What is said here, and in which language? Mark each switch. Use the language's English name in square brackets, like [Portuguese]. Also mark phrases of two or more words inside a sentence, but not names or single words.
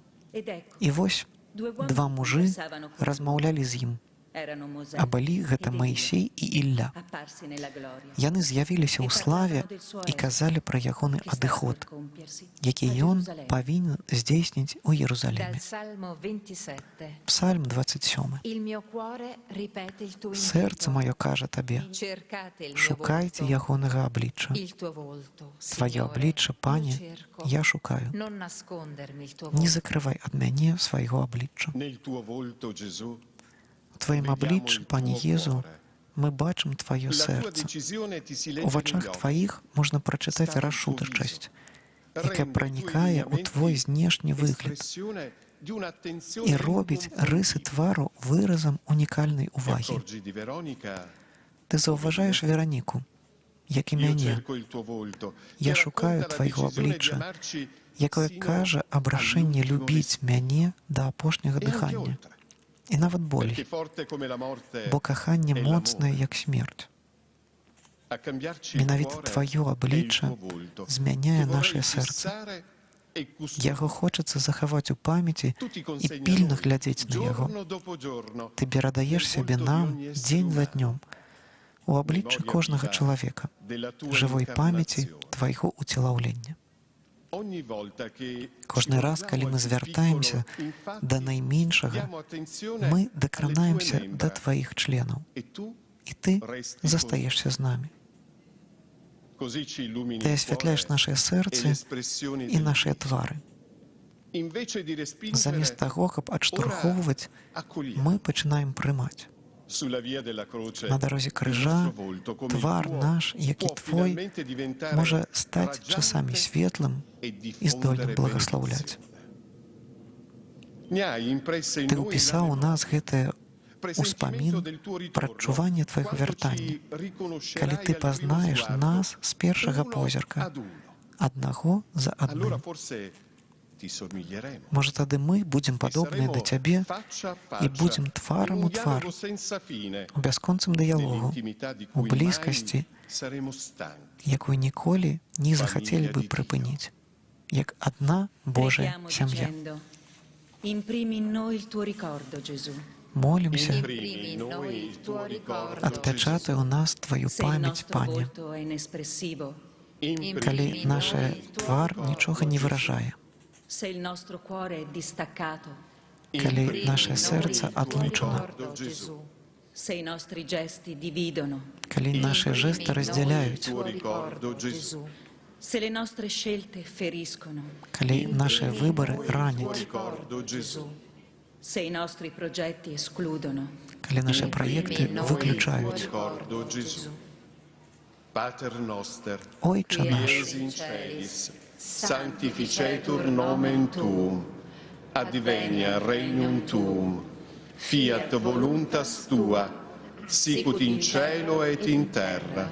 [Belarusian] І вось два мужы размаўлялі з ім, а былі гэта Маісей і Ілля. Яны з'явіліся ў славе і казалі пра ягоны адыход, які ён павінен здзейсніць у Єрусаліме. [Italian] Dal Salmo 27. [Belarusian] Псальм 27. [Italian] Il mio cuore ripete il tuo [Belarusian] Сэрца маё кажа Табе, [Italian] Cercate il mio [Belarusian] шукайце [Italian] volto, [Belarusian] ягонага аблічча. [Italian] il tuo volto, [Belarusian] Твоё [Italian] Signore, [Belarusian] аблічча, Пане, [Italian] lo cerco. [Belarusian] я шукаю. [Italian] Non nascondermi il tuo [Belarusian] Не [Italian] volto. [Belarusian] закрывай ад мяне свайго аблічча. [Italian] Nel tuo volto, Gesù, [Belarusian] У Тваім абліччы, Пане Езу, мы бачым Тваё [Italian] la tua [Belarusian] сэрца. [Italian] decisione ti si [Belarusian] У [Italian] legge negli [Belarusian] вачах [Italian] occhi. [Belarusian] Тваіх можна прачытаць рашутачасць, якая пранікае ў Твой знешні выгляд [Italian] Espressione di un'attenzione [Belarusian] і робіць рысы твару выразам унікальнай увагі. [Italian] Accorgi di Veronica. [Belarusian] Ты заўважаеш Вераніку, як і [Italian] Io [Belarusian] мяне, [Italian] cerco il tuo volto. [Belarusian] Я [Italian] che [Belarusian] шукаю [Italian] racconta la [Belarusian] Твайго [Italian] decisione di [Belarusian] аблічча, [Italian] amarci [Belarusian] якое [Italian] sino [Belarusian] кажа аб рашэнні [Italian] all'ultimo [Belarusian] любіць мяне да апошняга [Italian] e anche [Belarusian] дыхання, [Italian] oltre. [Belarusian] і нават болей, [Italian] Perché forte come la morte [Belarusian] бо каханне [Italian] è [Belarusian] моцнае, [Italian] l'amore. [Belarusian] як смерць. [Italian] A cambiarci il [Belarusian] Менавіта [Italian] cuore [Belarusian] Тваё [Italian] è il [Belarusian] аблічча [Italian] tuo volto, [Belarusian] змяняе [Italian] che [Belarusian] нашае [Italian] vorrei [Belarusian] сэрца. [Italian] fissare e [Belarusian] Яго [Italian] custodire. [Belarusian] хочацца захаваць у памяці [Italian] Tu ti [Belarusian] і [Italian] consegni a [Belarusian] пільна [Italian] noi, [Belarusian] глядзець на яго. [Italian] giorno dopo giorno, [Belarusian] Ты перадаеш сябе нам дзень за днём у абліччы кожнага чалавека, [Italian] della tua [Belarusian] жывой памяці [Italian] incarnazione. [Belarusian] Твайго уцелаўлення. [Italian] Ogni volta che [Belarusian] Кожны [Italian] ci [Belarusian] раз, калі [Italian] guardiamo [Belarusian] мы [Italian] al più [Belarusian] звяртаемся [Italian] piccolo, infatti, [Belarusian] да найменшага, [Italian] diamo attenzione [Belarusian] мы [Italian] alle tue [Belarusian] дакранаемся [Italian] membra, [Belarusian] да Тваіх членаў, [Italian] e tu [Belarusian] і Ты [Italian] resti [Belarusian] застаешся з намі. [Italian] così ci illumini [Belarusian] Ты [Italian] il [Belarusian] асвятляеш [Italian] cuore [Belarusian] нашыя [Italian] e [Belarusian] сэрцы [Italian] l'espressione [Belarusian] і [Italian] del [Belarusian] нашыя [Italian] viso. [Belarusian] твары. [Italian] Invece di respingere, [Belarusian] Замест таго, каб адштурхоўваць, [Italian] accogliamo. [Belarusian] мы пачынаем прымаць. [Italian] Sulla via della croce, [Belarusian] На дарозе [Italian] il [Belarusian] крыжа [Italian] nostro volto, come il [Belarusian] твар [Italian] tuo, [Belarusian] наш, як і [Italian] può [Belarusian] Твой, [Italian] finalmente diventare [Belarusian] можа стаць часамі [Italian] raggiante [Belarusian] светлым [Italian] e [Belarusian] і здольным [Italian] diffondere [Belarusian] благаслаўляць. [Italian] benedizione. Ne hai impresse in [Belarusian] Ты [Italian] noi [Belarusian] ўпісаў у [Italian] la [Belarusian] нас гэтае [Italian] presentimento [Belarusian] ўспамін [Italian] del tuo ritorno, [Belarusian] пра адчуванне Твайго [Italian] quando [Belarusian] вяртання. [Italian] ci riconoscerai [Belarusian] Калі Ты [Italian] al primo [Belarusian] пазнаеш [Italian] sguardo, [Belarusian] нас з першага [Italian] uno [Belarusian] позірка, [Italian] ad uno. [Belarusian] аднаго за [Italian] Allora [Belarusian] адным. [Italian] forse ti somiglieremo. [Belarusian] Можа, тады мы будзем падобныя да Цябе [Italian] faccia a [Belarusian] і [Italian] faccia, [Belarusian] будзем тварам [Italian] in [Belarusian] у [Italian] un [Belarusian] твар, [Italian] dialogo senza fine, [Belarusian] у бясконцым дыялогу, [Italian] nell'intimità di [Belarusian] у [Italian] cui [Belarusian] блізкасці, [Italian] mai saremo stanchi. [Belarusian] якую ніколі не захацелі бы прыпыніць, як адна Божая [Italian] Preghiamo [Belarusian] сям'я. [Italian] dicendo, imprimi in noi il tuo ricordo, Gesù. [Belarusian] Молімся, [Italian] Imprimi in noi il tuo ricordo, [Belarusian] адпячатай у нас Тваю [Italian] Se il [Belarusian] памяць, [Italian] nostro [Belarusian] Пане, [Italian] volto è inespressivo, [Belarusian] калі наш твар нічога не выражае, [Italian] se il nostro cuore è distaccato, [Belarusian] калі наше [Italian] Imprimi in noi [Belarusian] сэрца [Italian] il tuo [Belarusian] адлучана, [Italian] ricordo, Gesù. se i nostri gesti dividono, [Belarusian] калі нашы жэсты [Italian] Imprimi in noi il [Belarusian] раздзяляюць, [Italian] tuo ricordo, Gesù. se le nostre scelte feriscono, [Belarusian] калі нашыя выбары раняць, [Italian] Ricordo Gesù. se i nostri progetti escludono, [Belarusian] калі нашы праекты выключаюць. [Italian] Ricordo Gesù. [Latin] Pater noster, [Belarusian] Ойча наш, [Latin] Quies in celis, sanctificetur nomen tuum, advenia regnum tuum, fiat voluntas tua, sicut in cielo et in terra.